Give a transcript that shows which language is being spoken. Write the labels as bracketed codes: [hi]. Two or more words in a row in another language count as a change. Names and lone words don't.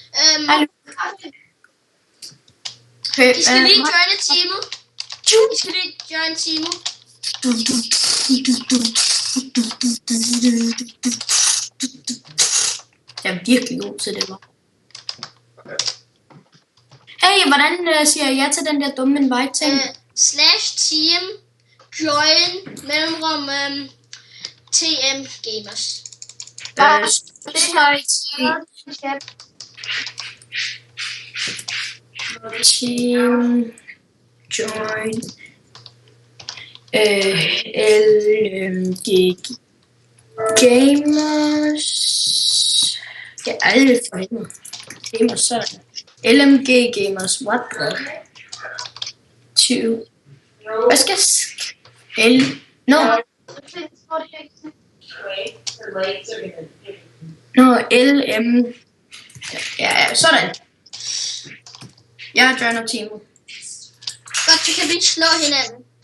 [da] I skal lige joine teamet. Jeg er virkelig god til det, Hey, hvordan siger jeg ja til den der dumme invite-ting? [en] /team join mellemrum TM Gamers. Team join LMG Gamers. [da] Ja, alle for hende. Gamers, sådan. [en] LMG Gamers, what the? 2. [da] Hvad skal LM. Ja, sådan. Jeg joiner teamet. Godt, så kan vi ikke slå hinanden.